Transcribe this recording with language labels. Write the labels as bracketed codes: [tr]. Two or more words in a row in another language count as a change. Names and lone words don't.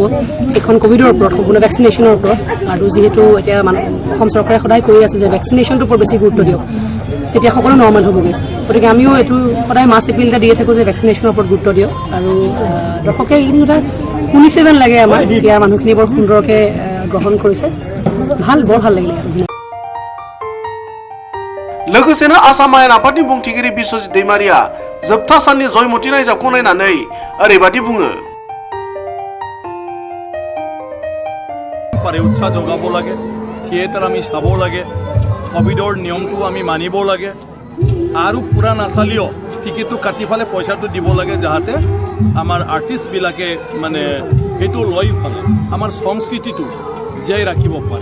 [as] সেইখন কভিডৰ ওপৰত, সম্পূৰ্ণ ভেকচিনেশ্যনৰ ওপৰত। আৰু যিহেতু এতিয়া অসম চৰকাৰে সদায় কৈ আছে যে ভেকচিনেশ্যনটোৰ ওপৰত বেছি গুৰুত্ব দিয়ক, তেতিয়া সকলো নৰ্মেল হ'বগৈ। গতিকে আমিও এইটো সদায় [en] mass appeal [as] এটা দিয়ে থাকোঁ যে ভেকচিনেশ্যনৰ ওপৰত গুৰুত্ব দিয়ক। আৰু দৰ্শকে এইখিনি কথা শুনিছে যেন লাগে আমাৰ, এতিয়া মানুহখিনি বৰ সুন্দৰকৈ গ্ৰহণ কৰিছে। বৰ ভাল লাগিলে। [brx] लोगोसेनो आसाम आयेन आफादनि बुंथिगिरि बिश्वजित दैमारिया जोबथा साननि जयमती नायजाबखौ नायनानै ओरैबायदि बुङो। [as] উৎসাহ যোগাব লাগে, থিয়েটাৰ আমি চাব লাগে, কোভিডৰ নিয়মটো আমি মানিব লাগে, আৰু পুৰা নাচালিও টিকেটটো কাটি ফালে পইচাটো দিব লাগে, যাতে আমাৰ আৰ্টিষ্টবিলাকে মানে সেইটো লৈ ফালে আমাৰ সংস্কৃতিটো জীয়াই ৰাখিব পাৰে।